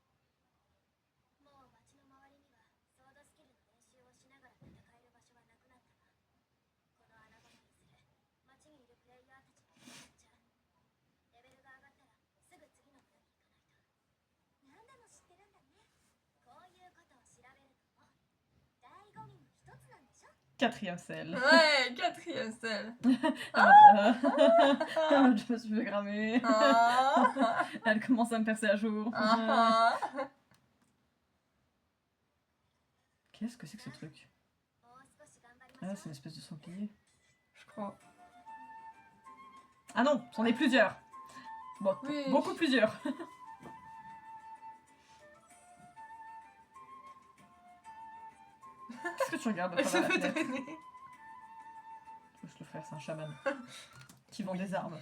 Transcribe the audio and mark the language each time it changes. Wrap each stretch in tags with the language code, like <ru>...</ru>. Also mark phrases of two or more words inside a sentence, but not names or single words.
<ja>もう街の周りにはソードスキルの練習をしながら戦える場所はなくなったわ。この穴場のいずれ街にいるプレイヤーたちがいなくなっちゃう。レベルが上がったらすぐ次の部屋に行かないと。何でも知ってるんだね。こういうことを調べるのも醍醐味の一つなんでしょ。</ja> <fr>quatrième sel. Ouais, quatrième sel. Je me suis fait cramer. Ah, Elle commence à me percer à jour. ah, ah. Qu'est-ce que c'est que ce truc?</fr> <ja>もう少し頑張りま Ah, し</ja> <fr>c'est</fr> <ja>ょ</ja> <fr>une</fr> <ja>う。</ja> <fr>espèce de sanglier. Je crois. Ah non, c'en est plusieurs. Bon, Oui. beaucoup plusieurs. Qu'est-ce que tu regardes à Elle se travers la fait fenêtre? traîner. Le frère, c'est un chaman. Qui vend des armes.</fr>